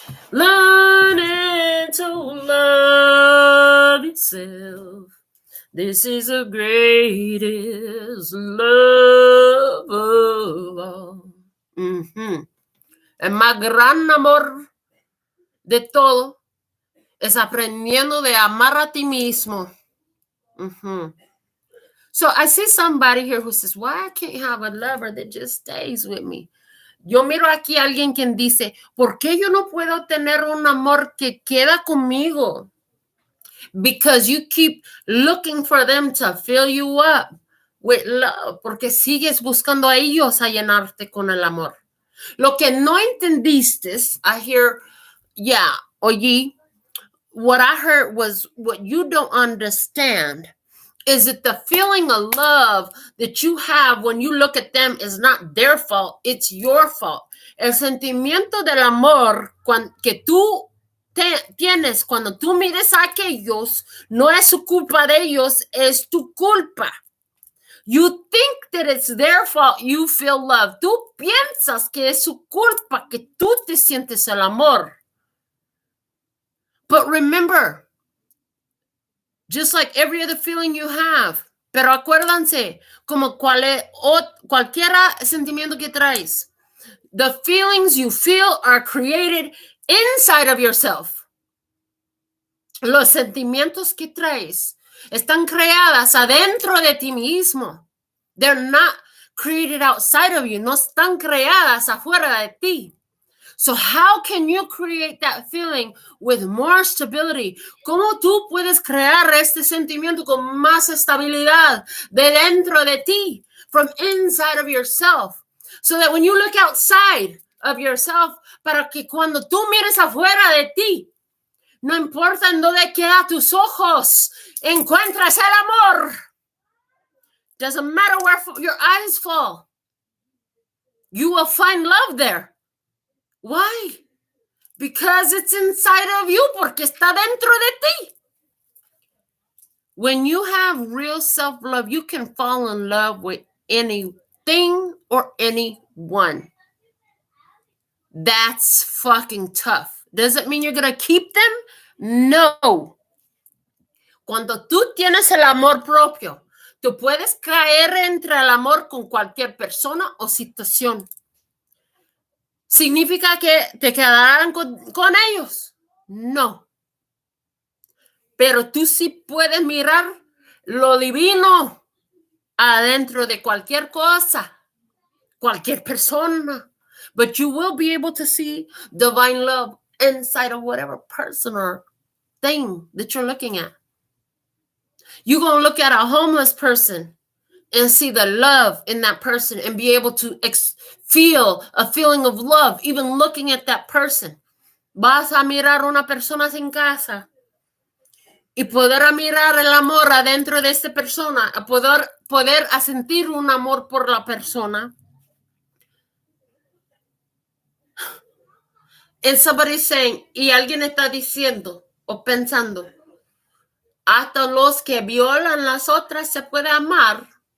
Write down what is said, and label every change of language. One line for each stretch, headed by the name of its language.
English: Learning to love itself. This is the greatest love of all. Uh-huh.
Spanish: El más gran amor de todo es aprendiendo de amar a ti mismo. Uh-huh.
English: So I see somebody here who says, why I can't have a lover that just stays with me?
Spanish: Yo miro aquí a alguien quien dice, ¿por qué yo no puedo tener un amor que queda conmigo?
English: Because you keep looking for them to fill you up with love,
Spanish: porque sigues buscando a ellos a llenarte con el amor. Lo que no entendiste,
English: I hear, oye, what I heard was what you don't understand Is it the feeling of love that you have when you look at them is not their fault, it's your fault?
Spanish: El sentimiento del amor que tú tienes cuando tú mires a aquellos no es su culpa de ellos, es tu culpa.
English: You think that it's their fault you feel love.
Spanish: Tú piensas que es su culpa que tú te sientes el amor.
English: But remember, just like every other feeling you have,
Spanish: pero acuérdense, como cualquiera sentimiento que traes,
English: the feelings you feel are created inside of yourself.
Spanish: Los sentimientos que traes están creadas adentro de ti mismo.
English: They're not created outside of you.
Spanish: No están creadas afuera de ti.
English: So how can you create that feeling with more stability?
Spanish: ¿Cómo tú puedes crear este sentimiento con más estabilidad de dentro de ti?
English: From inside of yourself. So that when you look outside of yourself,
Spanish: para que cuando tú mires afuera de ti, no importa en dónde quedan tus ojos, encuentras el amor.
English: Doesn't matter where your eyes fall. You will find love there. Why? Because it's inside of you,
Spanish: porque está dentro de ti.
English: When you have real self-love, you can fall in love with anything or anyone. That's fucking tough. Does it mean you're going to keep them? No.
Spanish: Cuando tú tienes el amor propio, tú puedes caer entre el amor con cualquier persona o situación. ¿Significa que te quedarán con ellos? No. Pero tú sí puedes mirar lo divino adentro de cualquier cosa, cualquier persona.
English: But you will be able to see divine love inside of whatever person or thing that you're looking at. You're going to look at a homeless person and see the love in that person and be able to feel a feeling of love, even looking at that person.
Spanish: Vas a mirar una persona sin casa y poder mirar el amor adentro de esta persona, a poder a sentir un amor por la persona.
English: And somebody's saying,
Spanish: y alguien está diciendo o pensando, hasta los que violan las otras se puede amar.